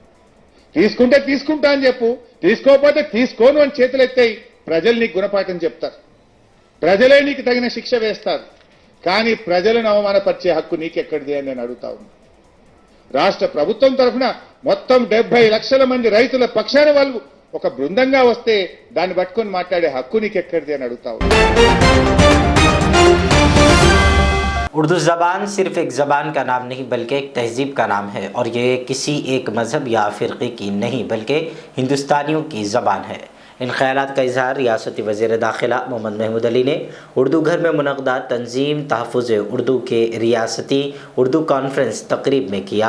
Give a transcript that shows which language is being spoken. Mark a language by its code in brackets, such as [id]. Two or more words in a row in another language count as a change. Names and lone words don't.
[te] తీసుకుంటే తీసుకుంటా అని చెప్పు, తీసుకోకపోతే తీసుకోను అని చేతులెత్తాయి ప్రజలు నీకు గుణపాఠం చెప్తారు, ప్రజలే నీకు తగిన శిక్ష వేస్తారు। కానీ ప్రజలను అవమానపరిచే హక్కు నీకెక్కడిది అని నేను అడుగుతా ఉన్నా। రాష్ట్ర ప్రభుత్వం తరఫున మొత్తం 70 లక్షల మంది రైతుల పక్షాన వాళ్ళు ఒక బృందంగా వస్తే దాన్ని పట్టుకొని మాట్లాడే హక్కు నీకెక్కడిది అని అడుగుతా ఉన్నా। [ur] اردو زبان صرف ایک زبان کا نام نہیں بلکہ ایک تہذیب کا نام ہے، اور یہ کسی ایک مذہب یا فرقے کی نہیں بلکہ ہندوستانیوں کی زبان ہے۔ ان خیالات کا اظہار ریاستی وزیر داخلہ محمد محمود علی نے اردو گھر میں منعقدہ تنظیم تحفظ اردو کے ریاستی اردو کانفرنس تقریب میں کیا۔